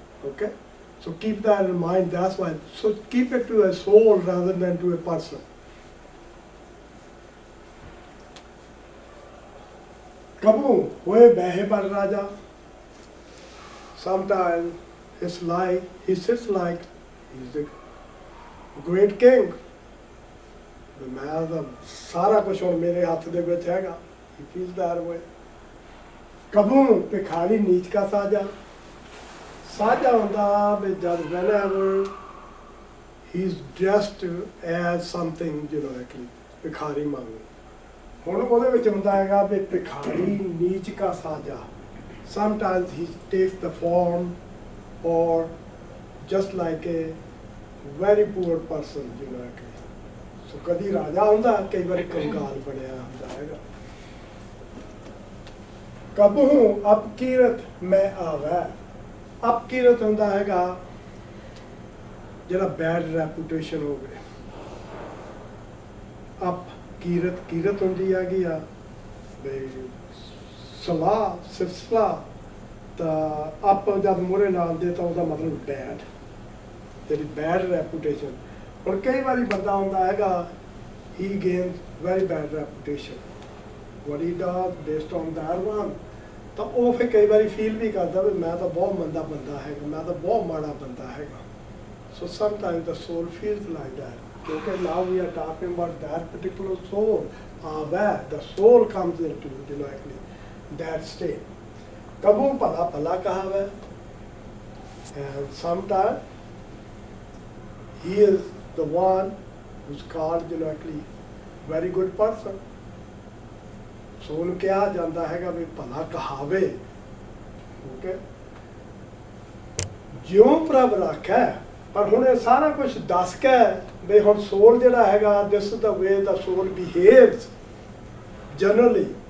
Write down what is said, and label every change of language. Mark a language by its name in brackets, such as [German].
[English] Okay, so keep that in mind. That's why, so keep it to a soul rather than to a person. Kabu hoye behe bar raja. Sometimes it's like he sits like he's the great king. [Hindi] मैं तो सारा कुछ [Punjabi] ਹੁਣ ਮੇਰੇ ਹੱਥ ਦੇ ਵਿੱਚ ਹੈਗਾ. [English] He feels that way. [Punjabi] ਕਬੂ ਭਿਖਾਰੀ ਨੀਚ ਕਾ ਸਾਜਾ. ਸਾਜਾ ਹੁੰਦਾ ਵੀ ਜਦ [English] whenever he's dressed as something, you know, actually bhikhari ਮੰਗੂ. [Punjabi] ਹੁਣ ਉਹਦੇ ਵਿੱਚ ਹੁੰਦਾ ਹੈਗਾ ਵੀ ਭਿਖਾਰੀ ਨੀਚ ਕਾ ਸਾਜਾ. [English] Sometimes he takes the form or just like a very poor person, you know, actually. [Punjabi] So ਕਦੀ ਰਾਜਾ ਹੁੰਦਾ, ਕਈ ਵਾਰੀ ਕੰਗਾਲ ਬਣਿਆ ਹੁੰਦਾ ਹੈਗਾ. ਕਬਹੂ ਅਪਕੀਰਤ ਮੈਂ ਆਵੈ. ਅਪਕੀਰਤ ਹੁੰਦਾ ਹੈਗਾ ਜਿਹੜਾ ਬੈਡ ਰੈਪੂਟੇਸ਼ਨ ਹੋਵੇ. ਅਪਕੀਰਤ ਕੀਰਤ ਹੁੰਦੀ ਹੈਗੀ ਆ ਬਈ ਸਲਾਹ, ਸਿਰਫ ਸਲਾਹ. ਤਾਂ ਅਪ ਜਦ ਮੂਹਰੇ ਨਾਲ ਦੇ ਤਾਂ ਉਹਦਾ ਮਤਲਬ ਬੈਡ, ਜਿਹੜੀ ਬੈਡ ਰੈਪੂਟੇਸ਼ਨ. ਹੁਣ ਕਈ ਵਾਰੀ ਬੰਦਾ ਹੁੰਦਾ ਹੈਗਾ, [English] he gains very bad reputation, what he does based on that one. [Punjabi] ਤਾਂ ਉਹ ਫਿਰ ਕਈ ਵਾਰੀ ਫੀਲ ਵੀ ਕਰਦਾ ਵੀ ਮੈਂ ਤਾਂ ਬਹੁਤ ਮੰਦਾ ਬੰਦਾ ਹੈਗਾ, ਮੈਂ ਤਾਂ ਬਹੁਤ ਮਾੜਾ ਬੰਦਾ ਹੈਗਾ. [English] So sometimes the soul feels like that. ਕਿਉਂਕਿ now we are talking about that particular soul. Where the soul comes into, you know, actually that state. [Punjabi] ਕਬੂ ਭਲਾ ਭਲਾ ਕਹਾਵੇ. [English] And sometimes he is the one who's called, you know, actually very good person. [Punjabi] So ਉਹਨੂੰ ਕਿਹਾ ਜਾਂਦਾ ਹੈਗਾ ਵੀ ਭਲਾ ਕਹਾਵੇ. Okay, ਜਿਉਂ ਪ੍ਰਭ ਰੱਖੈ. ਪਰ ਹੁਣ ਇਹ ਸਾਰਾ ਕੁਝ ਦੱਸ ਕੇ ਵੀ ਹੁਣ ਸੋਲ ਜਿਹੜਾ ਹੈਗਾ, [English] this is the way the soul behaves generally.